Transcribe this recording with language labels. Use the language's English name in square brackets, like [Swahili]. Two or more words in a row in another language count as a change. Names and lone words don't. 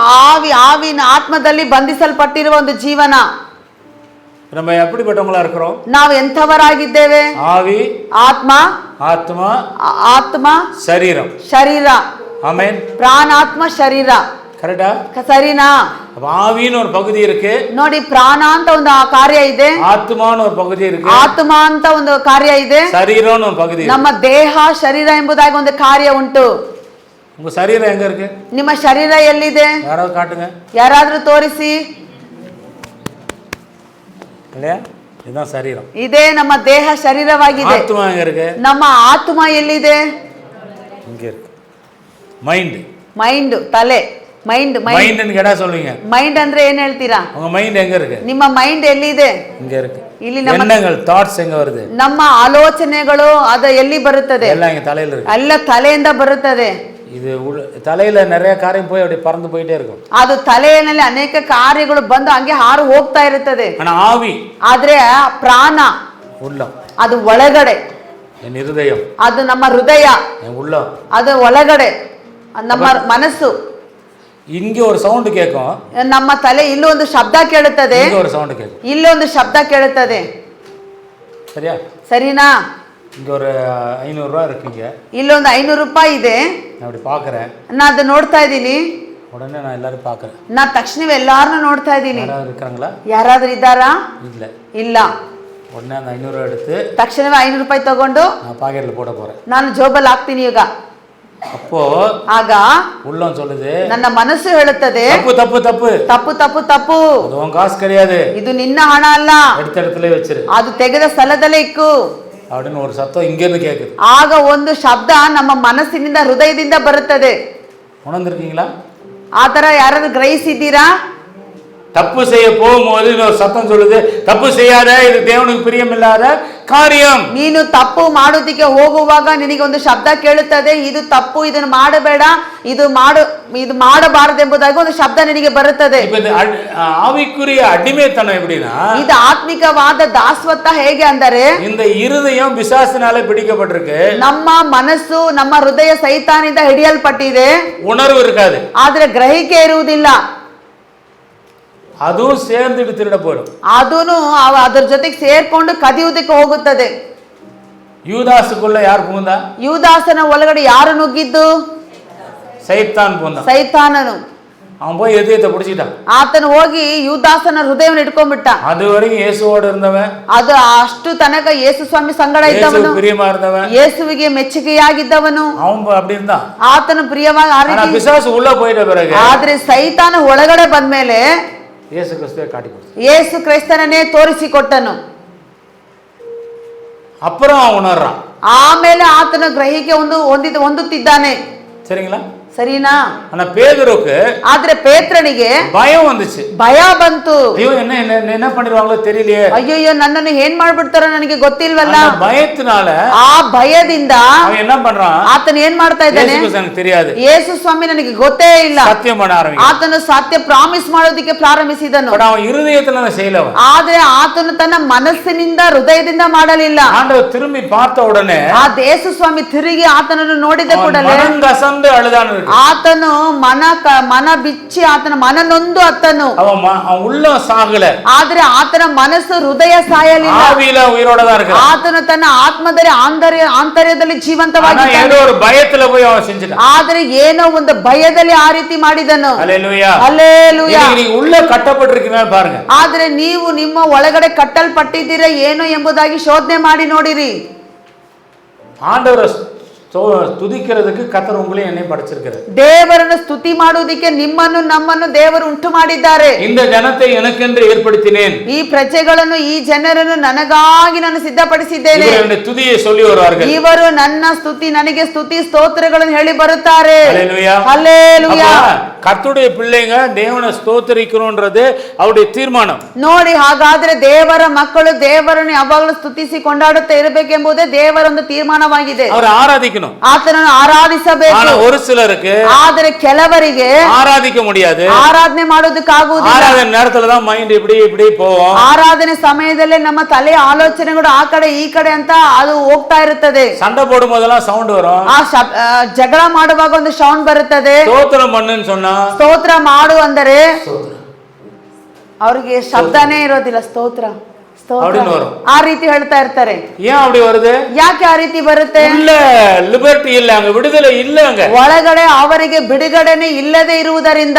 [Kannada] ಆವಿನ ಆತ್ಮದಲ್ಲಿ ಬಂಧಿಸಲ್ಪಟ್ಟಿರುವ ಒಂದು ಜೀವನ. [Tamil] நம்ம எப்படிப்பட்டவங்களா இருக்கிறோம்? [Kannada] ನಾವು ಎಂಥವರಾಗಿದ್ದೇವೆ? ಆವಿ ಆತ್ಮ ಆತ್ಮ ಆತ್ಮ ಶರೀರ ಶರೀರ [Tamil] ஆமென். [Kannada] ಪ್ರಾಣಾತ್ಮ ಶರೀರ. [Tamil] கரெக்டா? [Kannada] ಸರಿನಾ? [Tamil] அப்ப ஆவின்னு ஒரு பகுதி இருக்கு, [Kannada] ನೋಡಿ ಪ್ರಾಣ ಅಂತ ಒಂದು ಕಾರ್ಯ ಇದೆ, [Tamil] ஆத்மான்னு ஒரு பகுதி இருக்கு, [Kannada] ಆತ್ಮ ಅಂತ ಒಂದು ಕಾರ್ಯ ಇದೆ, [Tamil] சரீரம்னு ஒரு பகுதி இருக்கு. [Kannada] ನಮ್ಮ ದೇಹ ಶರೀರ ಎಂಬುದಾಗಿ ಒಂದು ಕಾರ್ಯ ಉಂಟು. [Tamil] உங்க சரீரம் எங்க இருக்கு? [Kannada] ನಿಮ್ಮ ಶರೀರ ಎಲ್ಲಿದೆ? [Tamil] யாராவது காட்டுங்க. [Kannada] ಯಾರಾದ್ರೂ ತೋರಿಸಿ. [Tamil] இல்லையா? இதுதான் சரீரம். [Kannada] ಇದೇ ನಮ್ಮ ದೇಹ ಶರೀರವಾಗಿದೆ. [Tamil] ஆத்மா எங்க இருக்கு? [Kannada] ನಮ್ಮ ಆತ್ಮ ಎಲ್ಲಿದೆ? [Tamil] இங்க இருக்கு. மைண்ட். [Kannada] ಮೈಂಡ್, ತಲೆ. ಮೈಂಡ್. [Tamil] மைண்ட்னு கேட்டா சொல்லுவீங்க. [Kannada] ಮೈಂಡ್ ಅಂದ್ರೆ ಏನ್ ಹೇಳ್ತೀರಾ? [Tamil] உங்க மைண்ட் எங்க இருக்கு? [Kannada] ನಿಮ್ಮ ಮೈಂಡ್ ಎಲ್ಲಿದೆ? [Tamil] இங்க இருக்கு. [Kannada] ಇಲ್ಲಿ ನಮ್ಮ [Tamil] எண்ணங்கள், தாட்ஸ் எங்க வருது? [Kannada] ನಮ್ಮ ಆಲೋಚನೆಗಳು ಅದು ಎಲ್ಲಿ ಬರುತ್ತದೆ? [Tamil] எல்லாம் இங்க தலையில இருக்கு. [Kannada] ಎಲ್ಲ ತಲೆಯಿಂದ ಬರುತ್ತದೆ. [Tamil] இது தலையில நிறைய காரியம் போய் அப்படி பறந்து போயிட்டே இருக்கும். [Kannada] ಅದು ತಲೆಯಲ್ಲಿ ಅನೇಕ ಕಾರ್ಯಗಳು ಬಂದು ಹಂಗೆ ಹಾರು ಹೋಗ್ತಾ ಇರುತ್ತದೆ. [Tamil] ஆனா ஆவி, [Kannada] ಆದ್ರೆ ಪ್ರಾಣ, [Tamil] உள்ளம், [Kannada] ಅದು ಒಳಗಡೆ. [Tamil] என் இருதயம், [Kannada] ಅದು ನಮ್ಮ ಹೃದಯ, [Tamil] என் உள்ளம், [Kannada] ಅದು ಒಳಗಡೆ ನಮ್ಮ ಮನಸ್ಸು. [Tamil] இங்க ஒரு சவுண்ட் கேட்கும், [Kannada] ನಮ್ಮ ತಲೆ ಇಲ್ಲೊಂದು ಶಬ್ದ ಕೇಳುತ್ತದೆ, [Tamil] இங்க ஒரு சவுண்ட் கேட்கும். [Kannada] ಇಲ್ಲೊಂದು ಶಬ್ದ ಕೇಳುತ್ತದೆ. [Tamil] சரியா? [Kannada] ಸರಿನಾ? [Tamil] இங்க ஒரு 500 ரூபா இருக்குங்க. [Kannada] ಇಲ್ಲೊಂದು 500 ರೂಪಾಯಿ ಇದೆ. [Tamil] நான் அப்படி பாக்குறேன். [Kannada] ನಾ ಅದು ನೋಡ್ತಾ ಇದ್ದೀನಿ. [Tamil] உடனே நான் எல்லாரும் பாக்குறேன். [Kannada] ನಾ ತಕ್ಷಣವೇ ಎಲ್ಲಾರನ್ನೂ ನೋಡ್ತಾ ಇದ್ದೀನಿ. [Tamil] யாராவது இருக்காங்களா? [Kannada] ಯಾರಾದ್ರೂ ಇದ್ದಾರಾ? [Tamil] இல்ல. [Kannada] ಇಲ್ಲ. [Tamil] உடனே அந்த 500 ரூபா எடுத்து [Kannada] ತಕ್ಷಣವೇ 500 ರೂಪಾಯಿ ತಗೊಂಡು [Tamil] நான் பாக்கெட்ல போட போறேன். [Kannada] ನಾನು ಜೋಬಲ್ಲಿ ಹಾಕ್ತೀನಿ ಈಗ. [Tamil] அப்போ [Kannada] ಆಗ [Tamil] உள்ளம் சொல்லுது, [Kannada] ನನ್ನ ಮನಸ್ಸು ಹೇಳುತ್ತದೆ, [Tamil] தப்பு தப்பு தப்பு, [Kannada] ತಪ್ಪು ತಪ್ಪು ತಪ್ಪು, [Tamil] அது உன் காசு கிடையாது, [Kannada] ಇದು ನಿನ್ನ ಹಣ ಅಲ್ಲ, [Tamil] எடுத்த இடத்துல வச்சிரு, [Kannada] ಅದು ತೆಗೆದ ಸ್ಥಳದಲ್ಲೇ ಇಕ್ಕು [Tamil] அப்படின்னு ஒரு சத்தம் இங்க இருந்து கேக்குது. [Kannada] ಆಗ ಒಂದು ಶಬ್ದ ನಮ್ಮ ಮನಸ್ಸಿನಿಂದ, ಹೃದಯದಿಂದ ಬರುತ್ತದೆ. [Tamil] உணர்ந்திருக்கீங்களா? [Kannada] ಆ ತರ ಯಾರಾದ್ರೂ ಗ್ರಹಿಸಿದ್ದೀರಾ? [Tamil] தப்பு செய்ய போகும்போது ஒரு சத்தம் சொல்லுது, தப்பு செய்யாத, இது தேவனுக்கு பிரியமில்லாத காரியம். [Kannada] ನೀನು ತಪ್ಪು ಮಾಡೋದಕ್ಕೆ ಹೋಗುವಾಗ ನಿನಗೆ ಒಂದು ಶಬ್ದ ಕೇಳುತ್ತದೆ, ಇದು ತಪ್ಪು, ಇದನ್ನು ಮಾಡಬೇಡ, ಇದು ಮಾಡಬಾರದೆಂಬುದಾಗಿ ಒಂದು ಶಬ್ದ ನಿನಗೆ ಬರುತ್ತದೆ. [Tamil] இப்ப இந்த ஆவிக்குரிய அடிமைத்தனம் எப்படின்னா, [Kannada] ಇದು ಆತ್ಮಿಕವಾದ ದಾಸತ್ವ ಹೇಗೆ ಅಂದರೆ, [Tamil] இந்த இருதயம் பிசாசினால பிடிக்கப்பட்டிருக்கு, [Kannada] ನಮ್ಮ ಮನಸ್ಸು, ನಮ್ಮ ಹೃದಯ ಸೈತಾನಿಂದ ಹಿಡಿಯಲ್ಪಟ್ಟಿದೆ, [Tamil] உணர்வு இருக்காது, [Kannada] ಆದ್ರೆ ಗ್ರಹಿಕೆ ಇರುವುದಿಲ್ಲ. [Tamil] அதுவும் சேர்ந்துட்டு திருட போயிடும். [Kannada] ಅದೂನು ಅದರ ಜೊತೆಗೆ ಸೇರ್ಕೊಂಡು ಕದಿಯುವುದಕ್ಕೆ ಹೋಗುತ್ತದೆ. [Tamil] யூதாசுக்குள்ள யார் புகுந்தா? [Kannada] ಯೂದಾಸನ ಒಳಗಡೆ ಯಾರು ನುಗ್ಗಿದ್ದು? [Tamil] சைத்தான் புகுந்தான். [Kannada] ಸೈತಾನನು. [Tamil] அவன் போய் இதயத்தை பிடிச்சிட்டான். [Kannada] ಆತನು ಹೋಗಿ ಯೂದಾಸನ ಹೃದಯವನ್ನು ಇಟ್ಕೊಂಡ್ಬಿಟ್ಟ. [Tamil] அது வரைக்கும் இயேசுவோட இருந்தவன், [Kannada] ಅದು ಅಷ್ಟು ತನಕ ಯೇಸು ಸ್ವಾಮಿ ಸಂಗಡ ಇದ್ದವನು, [Tamil] பிரியமா இருந்தவன், [Kannada] ಯೇಸುವಿಗೆ ಮೆಚ್ಚುಗೆಯಾಗಿದ್ದವನು, [Tamil] அவன் அப்படி இருந்தான். [Kannada] ಆತನು ಪ್ರಿಯವಾಗಿ ಆ [Tamil] ஆனா [Kannada] ರೀತಿ. [Tamil] பிசாசு உள்ள போயிட்ட பிறகு [Kannada] ಆದ್ರೆ ಸೈತಾನ ಒಳಗಡೆ ಬಂದ್ಮೇಲೆ [Tamil] இயேசு கிறிஸ்துவை காட்டி கொடுத்தான். [Kannada] ಯೇಸು ಕ್ರಿಸ್ತನನ್ನೇ ತೋರಿಸಿಕೊಟ್ಟನು. [Tamil] அப்புறம் அவன் உணர்றான். [Kannada] ಆಮೇಲೆ ಆತನ ಗ್ರಹಿಕೆ ಹೊಂದುತ್ತಿದ್ದಾನೆ. [Tamil] சரிங்களா? [Kannada] ಸರಿನಾ? [Tamil] ஆனா பேதுருக்கு [Kannada] ಆದ್ರೆ ಪೇತ್ರನಿಗೆ [Tamil] பயம் வந்துச்சு. [Kannada] ಭಯ ಬಂತು. [Tamil] ஐயோ என்ன பண்ணிடுவாங்களோ தெரியலையே, [Kannada] ಅಯ್ಯಯ್ಯೋ ನನ್ನನ್ನು ಏನ್ ಮಾಡ್ಬಿಡ್ತಾರೋ ನನಗೆ ಗೊತ್ತಿಲ್ವಲ್ಲ. [Tamil] அந்த பயத்தினால [Kannada] ಆ ಭಯದಿಂದ [Tamil] அவன் என்ன பண்றான்? [Kannada] ಆತನು ಏನ್ ಮಾಡ್ತಾ ಇದ್ದಾನೆ? [Tamil] எனக்கு தெரியாது, [Kannada] ಯೇಸು ಸ್ವಾಮಿ ನನಗೆ ಗೊತ್ತೇ ಇಲ್ಲ. [Tamil] சத்தியம் பண்ண ஆரம்பிக்கிறான். [Kannada] ಆತನು ಸತ್ಯ ಪ್ರಾಮಿಸ್ ಮಾಡೋದಕ್ಕೆ ಪ್ರಾರಂಭಿಸಿದನು. [Tamil] பட் அவன் இருதயத்துல அதை செய்யலவன். [Kannada] ಆದ್ರೆ ಆತನು ತನ್ನ ಮನಸ್ಸಿನಿಂದ, ಹೃದಯದಿಂದ ಮಾಡಲಿಲ್ಲ. [Tamil] ஆண்டவர் திரும்பி பார்த்த உடனே [Kannada] ಆ ಯೇಸು ಸ್ವಾಮಿ ತಿರುಗಿ ಆತನನ್ನು ನೋಡಿದ ಕೂಡಲೇ [Tamil] மனம் கசந்து அழுதான்னு இருக்கு. [Kannada] ಆತನು ಮನ ಬಿಚ್ಚಿ, ಆತನ ಮನ ನೊಂದು ಅತ್ತನು. [Tamil] அவன் உள்ள சாகல, [Kannada] ಆದ್ರೆ ಆತನ ಮನಸ್ಸು, ಹೃದಯ ಸಾಯಲಿಲ್ಲ. [Tamil] ஆவியில உயிரோட தான் இருக்கு. [Kannada] ಆತನು ತನ್ನ ಆತ್ಮದಲ್ಲಿ ಆಂತರ್ಯದಲ್ಲಿ ಜೀವಂತವಾಗಿ [Tamil] ஏதோ ஒரு பயத்துல போய் அவன் செஞ்சிட்டான். [Kannada] ಆದ್ರೆ ಏನೋ ಒಂದು ಭಯದಲ್ಲಿ ಆ ರೀತಿ ಮಾಡಿದನು. [Tamil] ஹல்லேலூயா. [Kannada] ಹಲ್ಲೇಲೂಯಾ. [Tamil] நீங்க உள்ள கட்டப்பட்டிருக்கீங்க பாருங்க. [Kannada] ಆದ್ರೆ ನೀವು ನಿಮ್ಮ ಒಳಗಡೆ ಕಟ್ಟಲ್ಪಟ್ಟಿದ್ದೀರಾ ಏನು ಎಂಬುದಾಗಿ ಶೋಧನೆ ಮಾಡಿ ನೋಡಿರಿ. [Tamil] ஆண்டவரை துதிக்கிறதுக்கு கர்த்தர் உங்களையும் என்னையும் படைச்சிருக்கிறார். [Kannada] ದೇವರನ್ನು ಸ್ತುತಿ ಮಾಡುವುದಕ್ಕೆ ನಿಮ್ಮನ್ನು ನಮ್ಮನ್ನು ದೇವರು ಉಂಟು ಮಾಡಿದ್ದಾರೆ. [Tamil] இந்த ஜனத்தை எனக்கென்று ஏற்படுத்தினேன், [Kannada] ಈ ಪ್ರಜೆಗಳನ್ನು, ಈ ಜನರನ್ನು ನನಗಾಗಿ ನಾನು ಸಿದ್ಧಪಡಿಸಿದ್ದೇನೆ. [Tamil] துதியை சொல்லி வருவார்கள். [Kannada] ಇವರು ನನ್ನ ಸ್ತುತಿ, ನನಗೆ ಸ್ತುತಿ ಸ್ತೋತ್ರಗಳನ್ನು ಹೇಳಿ ಬರುತ್ತಾರೆ. [Tamil] ஹல்லேலூயா. [Kannada] ಹಲ್ಲೇಲೂಯಾ. [Tamil] கர்த்தருடைய பிள்ளைங்க தேவனை ஸ்தோத்திரிக்கணும்ன்றது அவருடைய தீர்மானம். [Kannada] ನೋಡಿ, ಹಾಗಾದ್ರೆ ದೇವರ ಮಕ್ಕಳು ದೇವರನ್ನು ಯಾವಾಗಲೂ ಸ್ತುತಿಸಿ ಕೊಂಡಾಡುತ್ತಾ ಇರಬೇಕೆಂಬುದೇ ದೇವರ ಒಂದು ತೀರ್ಮಾನವಾಗಿದೆ. [Tamil] அவரை ஆராதிக்கணும், [Kannada] ಆತನನ್ನು ಆರಾಧಿಸಬೇಕು. [Tamil] ஆனா ஒரு சிலருக்கு [Kannada] ಆದರೆ ಕೆಲವರಿಗೆ [Tamil] ஆராதிக்க முடியாது. [Kannada] ಆರಾಧನೆ ಮಾಡೋದಕ್ಕಾಗುವುದಿಲ್ಲ. [Tamil] ஆராதனை நேரத்துல தான் மைண்ட் இப்படி போகும். [Kannada] ಆರಾಧನೆ ಸಮಯದಲ್ಲೇ ನಮ್ಮ ತಲೆ ಆಲೋಚನೆಗಳು ಆ ಕಡೆ ಈ ಕಡೆ ಅಂತ ಅದು ಹೋಗ್ತಾ ಇರುತ್ತದೆ. [Tamil] சண்டை போடும் போதெல்லாம் சவுண்ட் வரும். [Kannada] ಆ ಜಗಳ ಮಾಡುವಾಗ ಒಂದು ಸೌಂಡ್ ಬರುತ್ತದೆ. [Tamil] ஸ்தோத்திரம் பண்ணுன்னு சொன்னா [Kannada] ಸ್ತೋತ್ರ ಮಾಡು ಅಂದರೆ ಅವ್ರಿಗೆ ಶಬ್ದನೇ ಇರೋದಿಲ್ಲ. ಸ್ತೋತ್ರ [Tamil] அப்படின்னு வரும். [Kannada] ಆ ರೀತಿ ಹೇಳ್ತಾ ಇರ್ತಾರೆ. [Tamil] ஏன் அப்படி வருது? [Kannada] ಯಾಕೆ ಆ ರೀತಿ ಬರುತ್ತೆ? [Tamil] உள்ள லிபர்ட்டி இல்ல, அங்க விடுதலை இல்ல. அங்க [Kannada] ಒಳಗಡೆ ಅವರಿಗೆ ಬಿಡುಗಡೆನೆ ಇಲ್ಲದೆ ಇರುವುದರಿಂದ